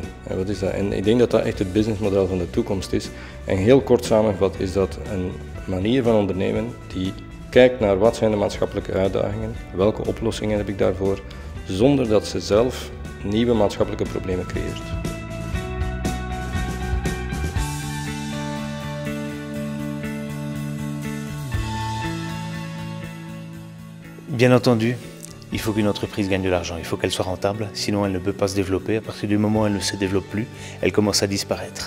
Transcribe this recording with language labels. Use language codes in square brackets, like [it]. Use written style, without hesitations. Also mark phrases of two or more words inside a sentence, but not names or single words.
[nl] En wat is dat? En ik denk dat dat echt het businessmodel van de toekomst is. En heel kort samengevat is dat een manier van ondernemen die kijkt naar wat zijn de maatschappelijke uitdagingen, welke oplossingen heb ik daarvoor, zonder dat ze zelf nieuwe maatschappelijke problemen creëert. [fr] Bien entendu, il faut qu'une entreprise gagne de l'argent, il faut qu'elle soit rentable, sinon elle ne peut pas se développer. À partir du moment où elle ne se développe plus, elle commence à disparaître.